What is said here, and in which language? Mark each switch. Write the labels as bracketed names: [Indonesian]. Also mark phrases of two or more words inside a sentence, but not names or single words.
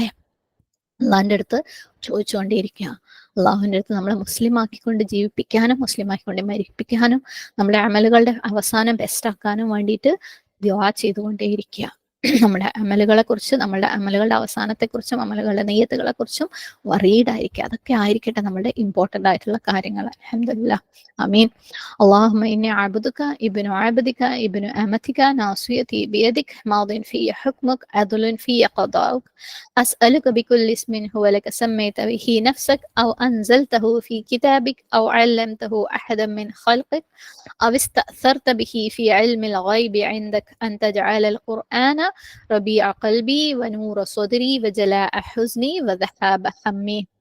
[Malayalam] അള്ളാഹിന്റെ അടുത്ത് ചോദിച്ചുകൊണ്ടേയിരിക്കുക. അള്ളാഹുവിന്റെ അടുത്ത് നമ്മളെ മുസ്ലിം ആക്കിക്കൊണ്ട് ജീവിപ്പിക്കാനും മുസ്ലിം ആക്കിക്കൊണ്ട് മരിപ്പിക്കാനും നമ്മുടെ അമലുകളുടെ അവസാനം ബെസ്റ്റ് ആക്കാനും വേണ്ടിയിട്ട് ദുആ ചെയ്തുകൊണ്ടേയിരിക്കുക. നമ്മുടെ അമലുകളെ കുറിച്ച്, നമ്മളുടെ അമലുകളുടെ അവസാനത്തെക്കുറിച്ചും അമലുകളുടെ നെയ്യത്തുകളെ കുറിച്ചും വറീഡായിരിക്കുക. അതൊക്കെ ആയിരിക്കട്ടെ നമ്മളുടെ ഇമ്പോർട്ടന്റ് ആയിട്ടുള്ള കാര്യങ്ങൾ. [Arabic] الحمد لله. آمين. اللهم إني عبدك ابن عبدك ابن أمتك ناصيتي بيدك ماض في حكمك عدل في قضاؤك أسألك بكل اسم هو لك سميت به نفسك أو أنزلته في كتابك أو علمته أحدا من خلقك أو استأثرت به في علم الغيب عندك أن تجعل القرآن ربيع قلبي ونور صدري وجلاء حزني وذهاب همي.